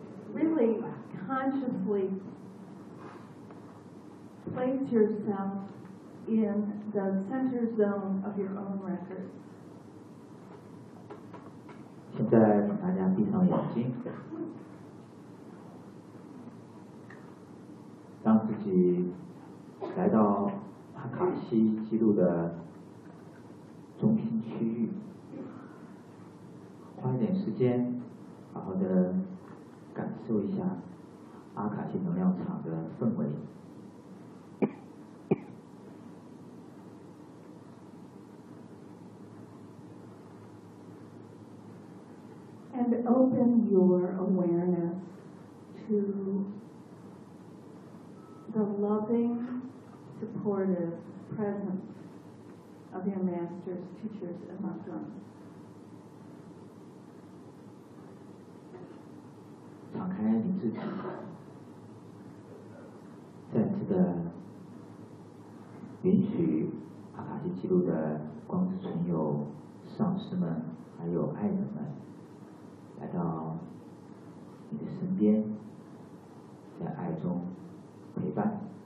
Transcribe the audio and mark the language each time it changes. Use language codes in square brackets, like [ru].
[en] Really consciously place yourself in the center zone of your own record. [zh] 现在请大家闭上眼睛，让自己来到阿卡西记录的中心区域。花一点时间，好好的感受一下阿卡西能量场的氛围。 [en] And open your awareness to the loving, supportive presence of your masters, teachers, and loved ones. [zh] 敞开你自己，再次的允许阿卡西记录的光之存有上师们还有爱人们来到你的身边，在爱中陪伴。